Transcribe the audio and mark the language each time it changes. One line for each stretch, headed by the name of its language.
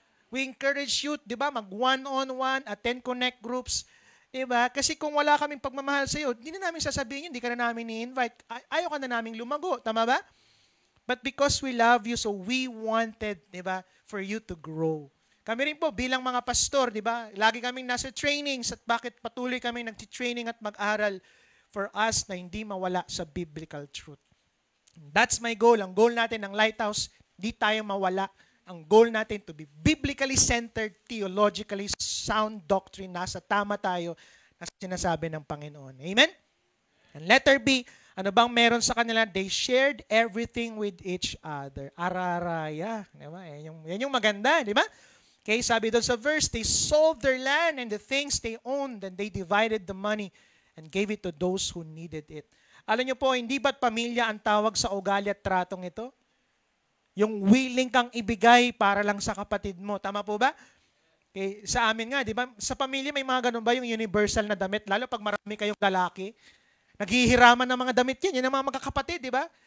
English: We encourage you,
Filipino: di ba,
English: mag-one-on-one, attend connect groups, di ba?
Filipino: Kasi kung wala kaming pagmamahal sa iyo, hindi na namin sasabihin yun, hindi ka na namin ni-invite, ayaw ka na namin lumago, tama ba?
English: But because we love you, so we wanted,
Filipino: di ba,
English: for you to grow.
Filipino: Kami rin po bilang mga pastor, di ba? Lagi kaming nasa trainings at bakit patuloy kami nag-training at mag-aral for us na hindi mawala sa biblical truth.
English: That's my goal.
Filipino: Ang goal natin ng Lighthouse, di tayo mawala. Ang goal natin
English: to be biblically centered, theologically sound doctrine.
Filipino: Nasa tama tayo na sinasabi ng Panginoon. Amen? And letter B, ano bang meron sa kanila?
English: They shared everything with each other. Araraya. Di ba?
Filipino: Yan yung maganda, di ba?
English: Okay, sabi doon sa verse, they sold their land and the things they owned, and they divided the money and gave it to those who needed it.
Filipino: Alam niyo po, hindi ba't pamilya ang tawag sa ugali at tratong ito? Yung willing kang ibigay para lang sa kapatid mo. Tama po ba? Okay, sa amin nga, di ba? Sa pamilya may mga ganun ba yung universal na damit? Lalo pag marami kayong lalaki. Naghihiraman ng mga damit yan. Yan ang mga magkakapatid, di ba?